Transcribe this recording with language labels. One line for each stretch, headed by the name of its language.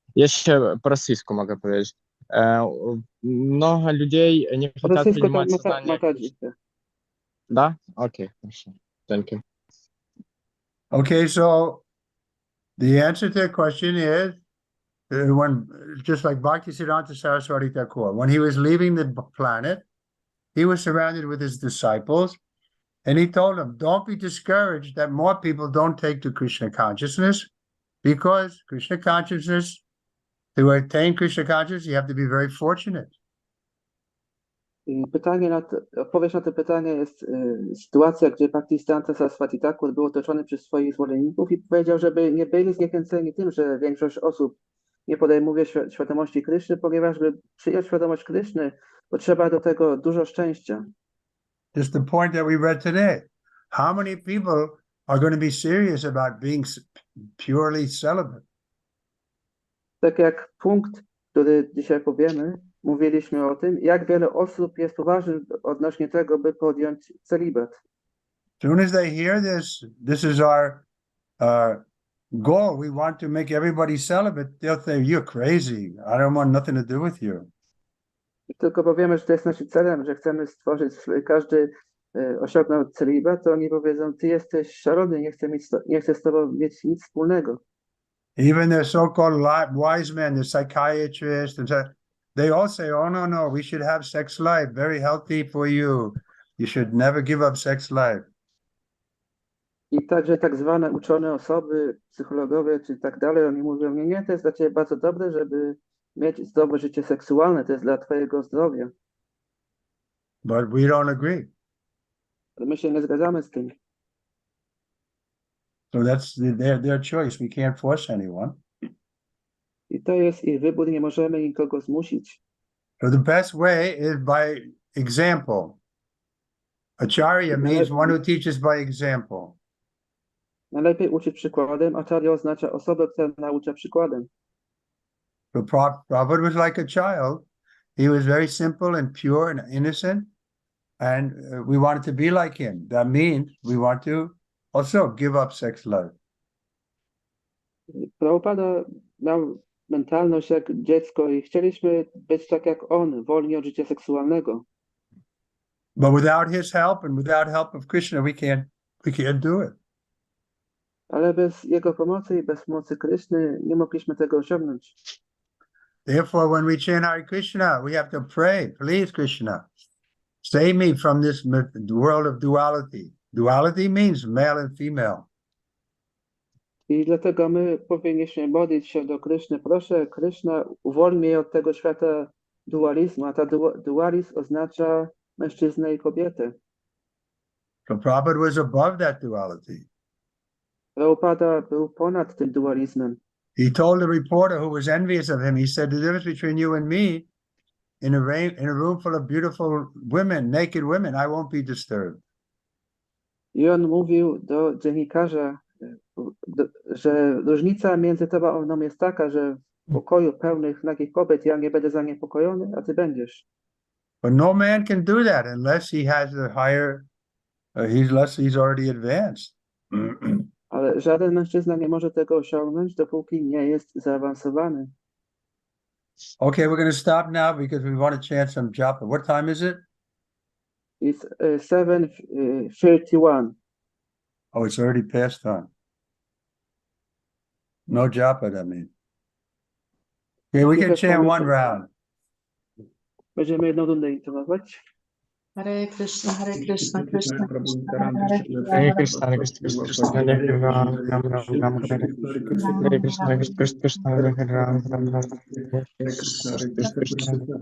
Polish: Jeszcze po rosyjsku mogę powiedzieć.
Russian: Mnoho людей не хотят принимать сознание Кришны. Да? Окей, хорошо.
English: Thank you. Okay, so the answer to the question is when, just like Bhaktisiddhanta Saraswati Thakur, when he was leaving the planet, he was surrounded with his disciples, and he told them, don't be discouraged that more people don't take to Krishna consciousness, because Krishna consciousness, to attain Krishna consciousness, you have to be very fortunate.
Polish: I odpowiedź na to pytanie jest sytuacja, gdzie Bhaktisiddhanta Saraswati Thakur był otoczony przez swoich zwolenników i powiedział, żeby nie byli zniechęceni tym, że większość osób nie podejmuje świadomości Kryszny, ponieważ by przyjąć świadomość Kryszny, potrzeba do tego dużo szczęścia.
English: Just the point that we read today. How many people are going to be serious about being purely celibate?
Polish: Tak jak punkt, który dzisiaj powiemy, mówiliśmy o tym, jak wiele osób jest poważnych odnośnie tego, by podjąć celibat.
English: As soon as they hear this is our goal, we want to make everybody celibate, they'll say, you're crazy, I don't want nothing to do with you.
Polish: Tylko powiemy, że to jest naszym celem, że chcemy stworzyć, każdy osiągnął celibat, to oni powiedzą, ty jesteś szalony, nie chcę z tobą mieć nic wspólnego.
English: Even the so-called wise men, the psychiatrists, they all say, oh, no, we should have sex life, very healthy for you. You should never give up sex life.
Polish: I także tak zwane uczone osoby, psychologowie czy tak dalej, oni mówią, nie, to jest dla ciebie bardzo dobre, żeby mieć zdrowe życie seksualne, to jest dla twojego zdrowia.
English: But we don't agree.
Polish: Ale my się nie zgadzamy z tym.
English: So that's their choice. We can't force anyone.
Polish: I to jest ich wybór, nie możemy nikogo zmusić.
English: So the best way is by example. Acharya means one who teaches by example.
Polish: Najlepiej uczyć przykładem. Acharya oznacza osobę, która naucza przykładem.
English: The Prabhupada was like a child. He was very simple and pure and innocent. And we wanted to be like him. That means we want to also give up sex life.
Polish: Prabhupada miał mentalność jak dziecko i chcieliśmy być tak jak on, wolni od życia seksualnego.
English: But without his help and without help of Krishna, we can't do it.
Polish: Ale bez Jego pomocy i bez pomocy Kryszny nie mogliśmy tego osiągnąć.
English: Therefore, when we chant Hare Krishna, we have to pray, please Krishna, save me from this world of duality. Duality means male and female.
Polish: I dlatego my powinniśmy modlić się do Kryszny. Proszę, Kryszna, uwolnij mnie od tego świata dualizmu, a ta dualizm oznacza mężczyznę i kobietę.
English: So Prabhupada was above that duality.
Polish: Prabhupada był ponad tym dualizmem.
English: He told the reporter who was envious of him, he said, the difference between you and me, in a room full of beautiful women, naked women, I won't be disturbed.
Polish: I on mówił do dziennikarza, że różnica między tobą a mną jest taka, że w pokoju pełnych nagich kobiet ja nie będę zaniepokojony, a ty będziesz.
English: But no man can do that unless he has the higher, unless he's already advanced.
Polish: Ale żaden mężczyzna nie może tego osiągnąć, dopóki nie jest zaawansowany.
English: Okay, we're going to stop now because we want to chant some japa. What time is it? It's 7:31. Oh, it's already past time. No japa, I mean. Okay, we can chant one round.
Polish: Będziemy jedną rundę intonować.
Sanskrit: Hare Krishna, Krishna, Krishna, Hare Krishna, Hare Krishna, Krishna, Hare Ram, Ram, Ram, Ram, Hare Hare Krishna, Hare Krishna, Krishna, Hare Ram, Ram, Ram, Hare Krishna, Hare Krishna,